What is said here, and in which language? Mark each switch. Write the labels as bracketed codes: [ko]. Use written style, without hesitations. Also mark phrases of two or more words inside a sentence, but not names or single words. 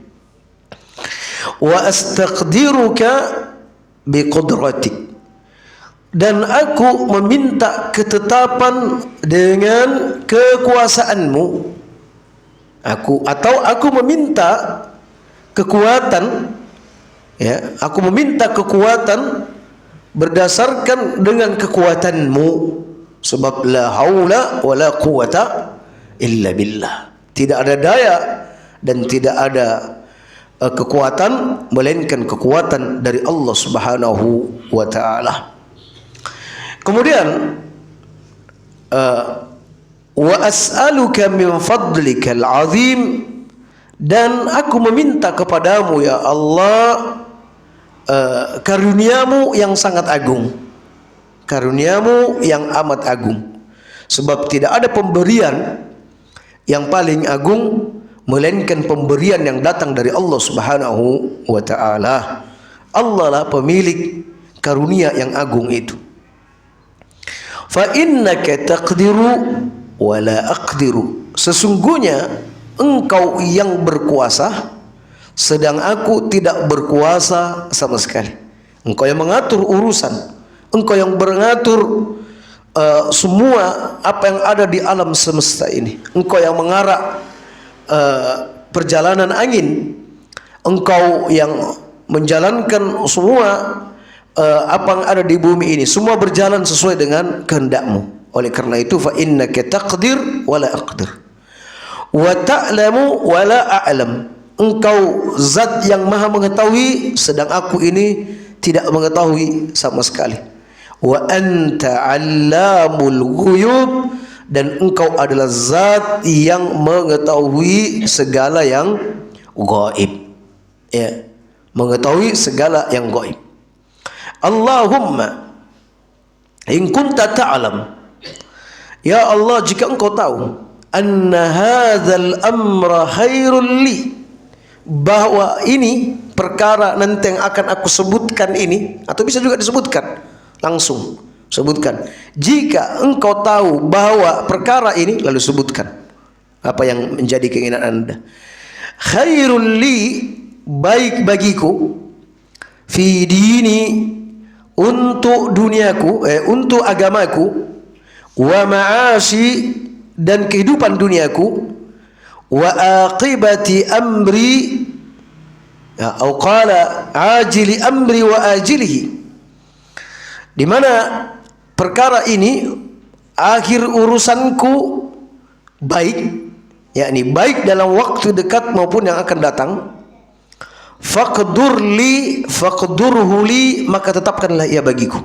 [ar] وأستقدرك بقدرتك, [id] dan aku meminta ketetapan dengan kekuasaan-Mu. Aku meminta kekuatan, ya, aku meminta kekuatan berdasarkan dengan kekuatan-Mu, sebab [ar] لا حول ولا قوة إلا بالله. [id] Tidak ada daya dan tidak ada kekuatan melainkan kekuatan dari Allah [ar] سبحانه وتعالى. Kemudian وأسألك من فضلك العظيم, [id] dan aku meminta kepadamu ya Allah karuniamu yang sangat agung, karuniamu yang amat agung. Sebab tidak ada pemberian yang paling agung melainkan pemberian yang datang dari Allah [ar] سبحانه وتعالى. [id] Allah lah pemilik karunia yang agung itu. [ar] فإنك تقدر ولا أقدر, [id] sesungguhnya engkau yang berkuasa sedang aku tidak berkuasa sama sekali. Engkau yang mengatur urusan, engkau yang mengatur semua apa yang ada di alam semesta ini. Engkau yang mengarah perjalanan angin, engkau yang menjalankan semua apa yang ada di bumi ini, semua berjalan sesuai dengan kehendak-Mu. Oleh karena itu [ar] فإنك تقدر ولا أقدر وتعلم ولا أعلم, [id] engkau zat yang maha mengetahui sedang aku ini tidak mengetahui sama sekali. [ar] وأنت علام الغيوب, [id] dan engkau adalah zat yang mengetahui segala yang gaib, ya, mengetahui segala yang gaib. [ar] اللهم إن كنت تعلم يا الله, [id] jika engkau tahu [ar] أن هذا الأمر خير لي, [id] bahwa ini perkara nanti yang akan aku sebutkan ini, atau bisa juga disebutkan langsung, sebutkan. Jika engkau tahu bahwa perkara ini, lalu sebutkan apa yang menjadi keinginan Anda. [ar] خير لي, [id] baik bagiku, [ar] في ديني, [id] untuk duniaku, untuk agamaku, [ar] ومعاشي, [id] dan kehidupan duniaku, [ar] وعاقبة أمري, [id] ya, atau [ar] قال عاجل أمري وآجله, [id] di mana perkara ini akhir urusanku baik, yakni baik dalam waktu dekat maupun yang akan datang. [ar] فاقدره لي, [id] maka tetapkanlah ia bagiku.